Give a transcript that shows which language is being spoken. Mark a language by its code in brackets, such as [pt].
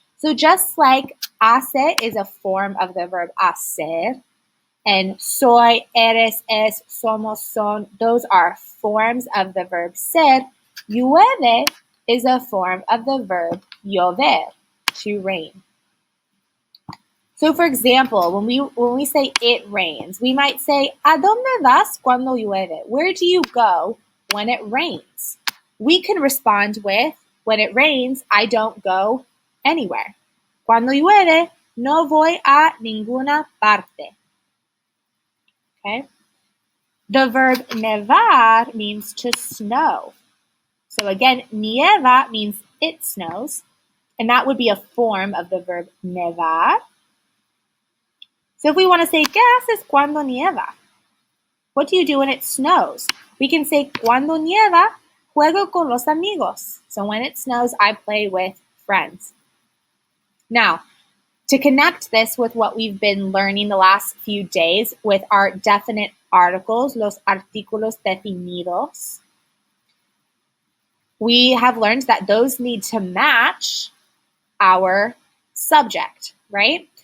[en] So just like hace is a form of the verb hacer, and [es] soy, eres, es, somos, son, [en] those are forms of the verb ser, llueve is a form of the verb llover, to rain. So for example, when we say it rains, we might say, [es] ¿A dónde vas cuando llueve? [en] Where do you go when it rains? We can respond with, when it rains, I don't go anywhere. [es] Cuando llueve, no voy a ninguna parte. [en] Okay? The verb nevar means to snow. So again, nieva means it snows, and that would be a form of the verb nevar. So if we want to say, [es] ¿Qué haces cuando nieva? [en] What do you do when it snows? We can say, [es] cuando nieva, juego con los amigos. [en] So when it snows, I play with friends. Now, to connect this with what we've been learning the last few days with our definite articles, [es] los artículos definidos, [en] we have learned that those need to match our subject, right?